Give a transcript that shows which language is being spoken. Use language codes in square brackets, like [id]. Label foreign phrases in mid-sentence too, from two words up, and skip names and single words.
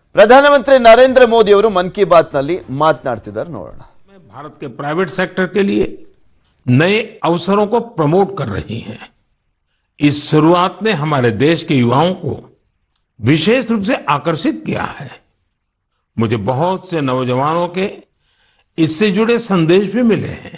[kn] ಪ್ರಧಾನಮಂತ್ರಿ ನರೇಂದ್ರ ಮೋದಿ ಅವರು ಮನ್ ಕಿ ಬಾತ್ ನಲ್ಲಿ ಮಾತನಾಡ್ತಿದ್ದಾರೆ ನೋಡೋಣ। [hi] भारत के प्राइवेट सेक्टर के लिए नए अवसरों को प्रमोट कर रही है। इस शुरुआत ने हमारे देश के युवाओं को विशेष रूप से आकर्षित किया है। मुझे बहुत से नौजवानों के इससे जुड़े संदेश भी मिले हैं।